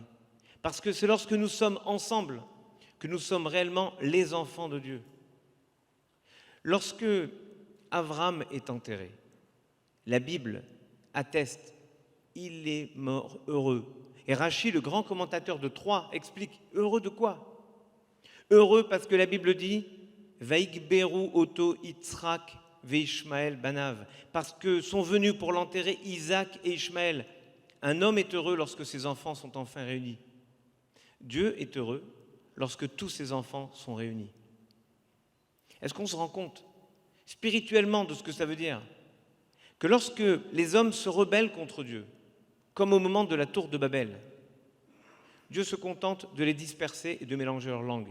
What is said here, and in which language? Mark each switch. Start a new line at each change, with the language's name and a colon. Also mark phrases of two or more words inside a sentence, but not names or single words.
French: Parce que c'est lorsque nous sommes ensemble que nous sommes réellement les enfants de Dieu. Lorsque Avram est enterré, la Bible atteste, il est mort heureux. Et Rachi, le grand commentateur de Troyes, explique « Heureux de quoi ?» Heureux parce que la Bible dit «
Hebrew: ויקברו אותו יצחק וישמעאל בניו
French: » parce que sont venus pour l'enterrer Isaac et Ishmaël. Un homme est heureux lorsque ses enfants sont enfin réunis. Dieu est heureux lorsque tous ses enfants sont réunis. Est-ce qu'on se rend compte spirituellement de ce que ça veut dire ? Que lorsque les hommes se rebellent contre Dieu, comme au moment de la tour de Babel, Dieu se contente de les disperser et de mélanger leurs langues.